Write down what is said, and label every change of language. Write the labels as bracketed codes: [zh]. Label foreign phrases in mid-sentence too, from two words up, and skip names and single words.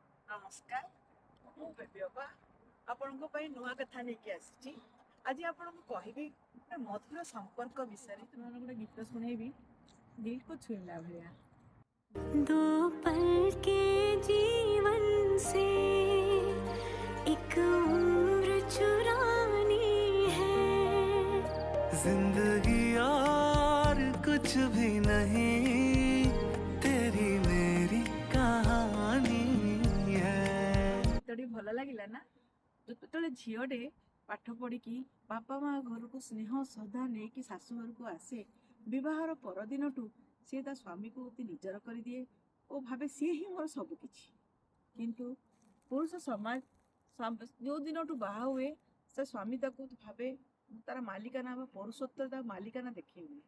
[or] नमस्कार ମୁଁ ବେବି ଅପା ଆପଣଙ୍କ ପାଇଁ ନୂଆ କଥା ନେଇକି ଆସିଛି। ଆଜି ଆପଣଙ୍କୁ କହିବି ଗୋଟେ ମଧୁର ସମ୍ପର୍କ ବିଷୟରେ। ତୁମମାନଙ୍କୁ ଗୋଟେ ଗୀତ ଶୁଣେଇବି ଦିଲକୁ ଛୁଇଁଲା ଭଳିଆ। [hi] दो पल के जीवन से एक उम्र चुरानी है। जिंदगी और कुछ भी नहीं, तेरी मेरी कहानी है। [or] ଗୀତଟି ଭଲ ଲାଗିଲା ନା? ଯେତେବେଳେ ଝିଅଟେ ପାଠ ପଢିକି ବାପା ମା ଘରକୁ ସ୍ନେହ ଶ୍ରଦ୍ଧା ନେଇକି ଶାଶୁ ଘରକୁ ଆସେ, ବିବାହର ପରଦିନଠୁ ସିଏ ତା ସ୍ୱାମୀକୁ ଅତି ନିଜର କରିଦିଏ ଓ ଭାବେ ସିଏ ହିଁ ମୋର ସବୁ କିଛି। କିନ୍ତୁ ପୁରୁଷ ସମାଜ ଯୋଉ ଦିନଠୁ ବାହା ହୁଏ ସେ ସ୍ୱାମୀ ତାକୁ ଭାବେ ତାର ମାଲିକାନା ବା ପୌରୁଷତ୍ୱ ତା ମାଲିକାନା ଦେଖେଇ ହୁଏ।